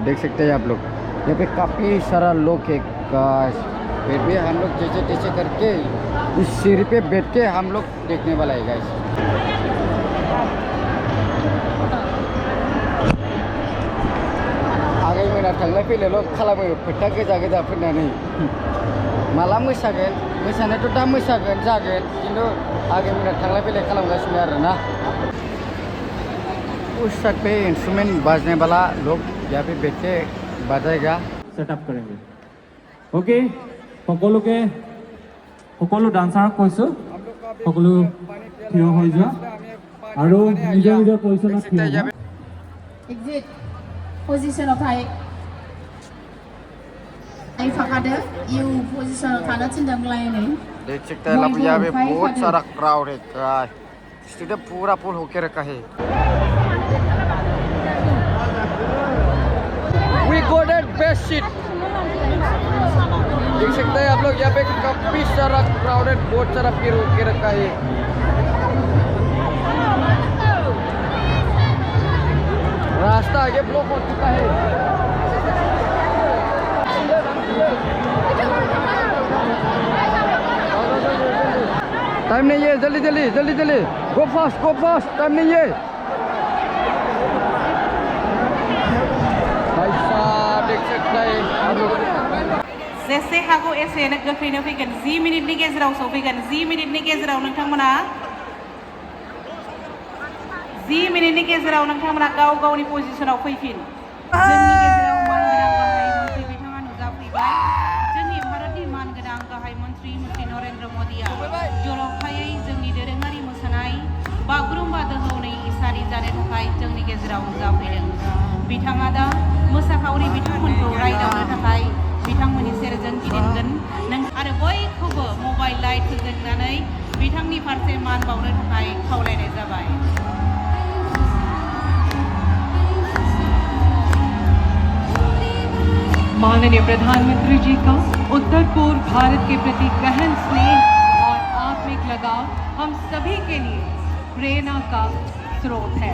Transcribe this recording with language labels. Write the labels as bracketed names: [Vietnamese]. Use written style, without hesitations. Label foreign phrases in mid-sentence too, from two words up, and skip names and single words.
[Hindi] देख सकते हैं आप लोग, यहाँ पे काफ़ी सारा लोग है गाइस, फिर भी हम लोग जैसे तैसे करके इस सीढ़ी पे बैठ के हम लोग देखने वाला है गाइस। [Bodo] आगे मेरा थांलाय फैलाय ल' खालामो, फोथा गोजा गोजा फोननानै माला मोसागोन, मोसानायाथ' दा मोसागोन जागोन, खिन्थु आगे मेरा थांलाय फैलाय खालामगासिनो आरोना। [Hindi] उस साइड पे इंस्ट्रूमेंट बाजने वाला लोग यहाँ पे बैठ के बजाएगा। सेटअप करेंगे। ओके, [Assamese] সকলো ডান্সাৰক কৈছো, সকলো থিয় হৈ যোৱা আৰু নিজৰ নিজৰ পজিশ্যনত থিয় হোৱা। Exit position of high. Ay fakada, you position of kana cindang lain eh. [Hindi] देख सकते हैं आप यहाँ पे बहुत सारा क्राउड है गाइस, स्टेडियम पूरा फुल होके रखा है। [English] We got a best seat। [Hindi] देख सकते हैं आप लोग यहाँ पे काफी सारा क्राउडेड, बहुत सारा भीड़ होके रखा है। रास्ता आगे ब्लॉक हो चुका है। टाइम नहीं है, जल्दी जल्दी जल्दी जल्दी, [English] go fast, [Hindi] टाइम नहीं है। भाई साहब देख सकता है हम लोग [Bodo] जेसे हागौ एसेनो गोख्रैनो फैगोन 10 मिनिटनि गेजेराव सौफैगोन 10 मिनिटनि गेजेराव नोंथांमोना 10 मिनिटनि गेजेराव नोंथांमोना गाव गावनि पजिशनाव फैफिन। जोंनि गेजेराव मानगोनां गाहाय मन्थ्रि बिथाङा नुजाफैबाय। जोंनि भारतनि मानगोनां गाहाय मन्थ्रि नरेन्द्र मदिया जर'खायै जोंनि दोरोङारि मोसानाय बागुरुम्बा दोहौनि इसारि जानो थाखाय जोंनि गेजेराव नुजाफैदों। बिथाङा दा मोसाखावरि बिथांमोनखौ रायदावनो थाखाय बिथांमोननि सेरजों गिदिंगोन। नों आरो बयखौबो मबाइल लाइट फोजोंनानै बिथांनि फारसे मान बावनो थाखाय खावलायनाय जाबाय। [Hindi] माननीय प्रधानमंत्री जी का उत्तर पूर्व भारत के प्रति गहन स्नेह और आत्मिक लगाव हम सभी के लिए प्रेरणा का स्रोत है।